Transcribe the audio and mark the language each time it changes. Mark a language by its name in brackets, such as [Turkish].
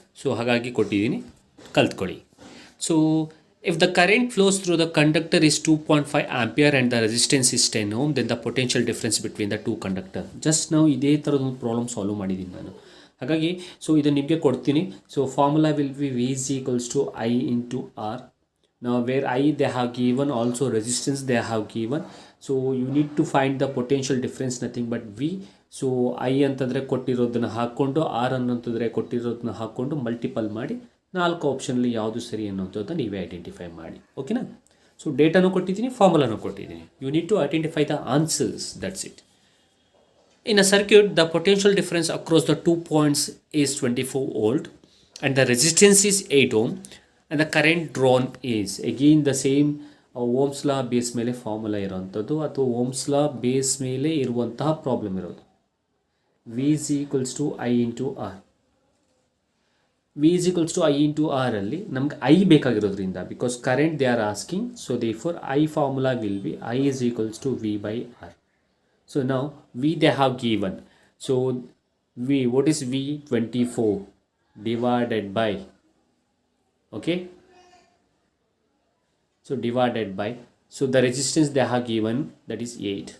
[Kannada] So ಹಾಗಾಗಿ ಕೊಟ್ಟಿದ್ದೀನಿ, ಕಲ್ತ್ಕೊಳ್ಳಿ. [English] So if the current flows through the conductor is 2.5 ampere and the resistance is 10 ohm, then the potential difference between the 2 conductor. [Kannada] Just ನಾವು ಇದೇ ಥರದೊಂದು problem solve ಮಾಡಿದ್ದೀನಿ ನಾನು. ಹಾಗಾಗಿ so ಇದು ನಿಮಗೆ ಕೊಡ್ತೀನಿ. [English] So formula will be V = I into R. Now where I they have given, also resistance they have given. So you need to find the potential difference, nothing but V. [Kannada] So I ಅಂತಂದರೆ ಕೊಟ್ಟಿರೋದನ್ನ ಹಾಕ್ಕೊಂಡು, R ಅನ್ನೋಂತಂದರೆ ಕೊಟ್ಟಿರೋದನ್ನ ಹಾಕ್ಕೊಂಡು multiple ಮಾಡಿ 4 ಆಪ್ಷನಲ್ಲಿ ಯಾವುದು ಸರಿ ಅನ್ನೋಂಥದ್ದನ್ನು ನೀವೇ identify ಮಾಡಿ. ಓಕೆನಾ? So ಡೇಟಾನು ಕೊಟ್ಟಿದ್ದೀನಿ, ಫಾರ್ಮುಲಾನು ಕೊಟ್ಟಿದ್ದೀನಿ. [English] You need to identify the answers, that's it. In a circuit, the potential difference across the 2 points is 24 volt and the resistance is 8 ohm and the current drawn is again the same Ohm's law base [Kannada] ಮೇಲೆ formula ಇರೋವಂಥದ್ದು ಅಥವಾ Ohm's law base ಮೇಲೆ ಇರುವಂತಹ problem ಇರೋದು. [English] V = I into R. [Kannada] V = I into R ಅಲ್ಲಿ ನಮ್ಗೆ I ಬೇಕಾಗಿರೋದ್ರಿಂದ, [English] because current they are asking, [Kannada] so therefore I formula will be I = V/R. [English] So now V they have given. So V, what is V? 24 divided by, okay, so divided by, so the resistance they have given, that is 8.